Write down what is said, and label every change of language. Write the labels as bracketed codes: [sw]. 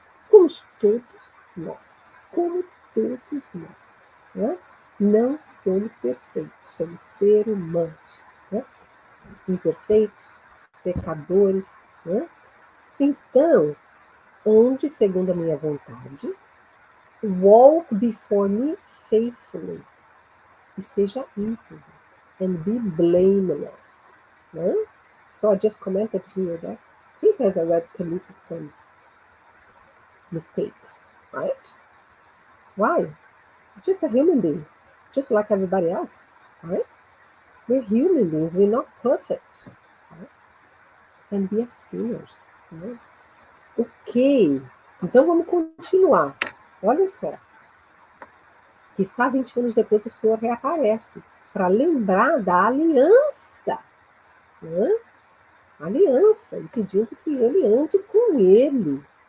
[pt] Como todos nós. Como todos nós. Né? Não somos perfeitos. Somos seres humanos. Né? Imperfeitos, pecadores. Né? Então, ande segundo a minha vontade [en] Walk before me faithfully. [pt] E seja íntegro. [en] And be blameless. Né? So I just commented here that he has already committed some mistakes, right? Why? Just a human being, just like everybody else, right? We're human beings, we're not perfect. Right? And we are sinners. Right? [pt] Ok, então vamos continuar. Olha só. Quizá 20 anos depois o Senhor reaparece para lembrar da aliança. Né? Aliança, e pedindo que ele ande com ele.